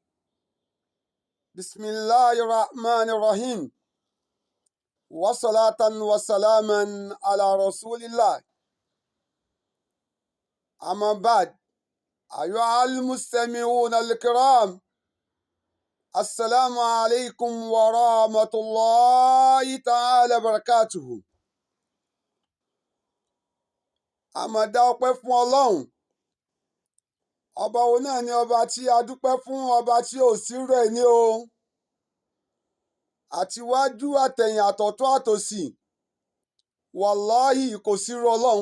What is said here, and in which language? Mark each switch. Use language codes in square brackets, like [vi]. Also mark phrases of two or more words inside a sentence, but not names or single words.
[ar] بسم الله الرحمن الرحيم، وصلاة وسلاما على رسول الله. أما بعد، أيها المستمعون الكرام، السلام عليكم ورحمة الله تعالى وبركاته. [yo] A máa dá ọpẹ́ fún Ọlọ́run. Ọba wo náà ni ọba tí a dúpẹ́ fún, ọba tí ò sí rẹ̀ ní o. Àtiwájú àtẹ̀yìn àtọ̀tún àtòsì, wàláhì kò sí irú Ọlọ́run.